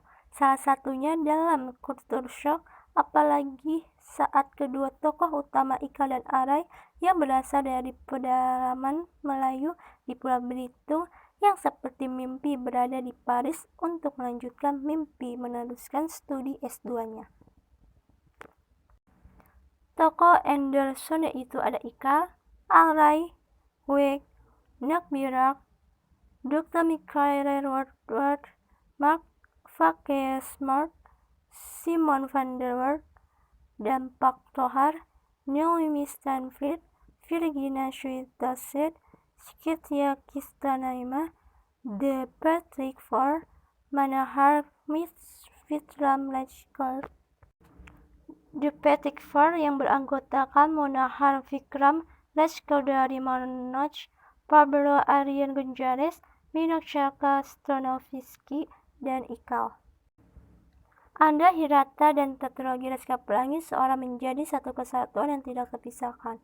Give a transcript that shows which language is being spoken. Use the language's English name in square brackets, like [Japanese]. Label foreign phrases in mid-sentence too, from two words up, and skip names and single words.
[Indonesian] Salah satunya dalam Culture Shock, apalagi saat kedua tokoh utama Ikal dan Arai yang berasal dari pedalaman Melayu di Pulau Belitung yang seperti mimpi berada di Paris untuk melanjutkan mimpi meneruskan studi S2-nya. Tokoh Anderson yaitu ada Ikal, Alray, Weg, Nakbirak, Dr. Michael Woodward, Mark Smart, Simon van der Waard, dan Pak Tohar, Naomi Stanfield, Virginia Sweet-Dasset, Skitya Kistanaima, The Patrick Ford, Manohar Vikram Lajkar. The Patrick Ford yang beranggotakan Manohar Vikram Lajkar dari Manoj, Pablo Arian Gonzalez, Minakshaka Stanovsky, dan Ikal. Anda Hirata dan Tetralogi Laskar Pelangi seolah menjadi satu kesatuan yang tidak terpisahkan.